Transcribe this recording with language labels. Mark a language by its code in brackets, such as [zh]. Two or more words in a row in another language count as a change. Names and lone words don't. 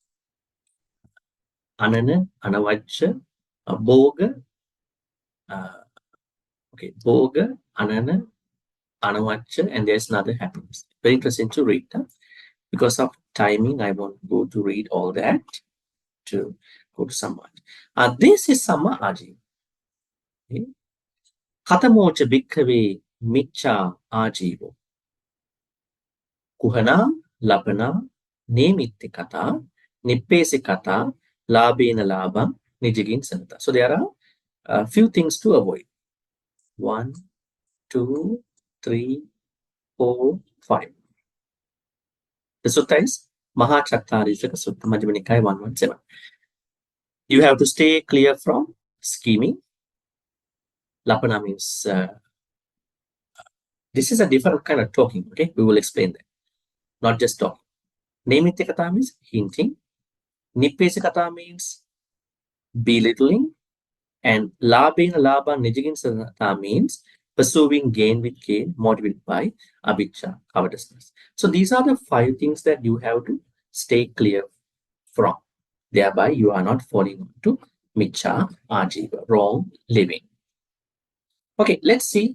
[pi] Anana, Anavajja, Bhoga, Bhoga, Anana, Anavajja, [en] and there's another happiness. Very interesting to read. Huh? Because of timing, I won't go to read all that, to go to Samma. This is [pi] Samma Ajiva. [en] Okay? [pi] Katamocha bhikkhave miccha ajivo. Kuhana, lapana, nemitti kata, nippesi kata, labena labam, nijigin sanata. [en] So there are a few things to avoid. 1, 2, 3, 4, 5. The sutta is Dhammacakkappavattana Sutta, Majjhima Nikaya 117. You have to stay clear from scheming. Lapana means this is a different kind of talking. Okay, we will explain that. Not just talking. [pi] Nemitti kata [en] means hinting. [pi] Nippesi kata [en] means belittling. And [pi] labena laba nijigin sanata [en] means pursuing gain with gain, motivated by avijja, covetousness. So these are the 5 things that you have to stay clear from. Thereby, you are not falling into [pi] miccha ajiva, [en] wrong living. Okay, let's see.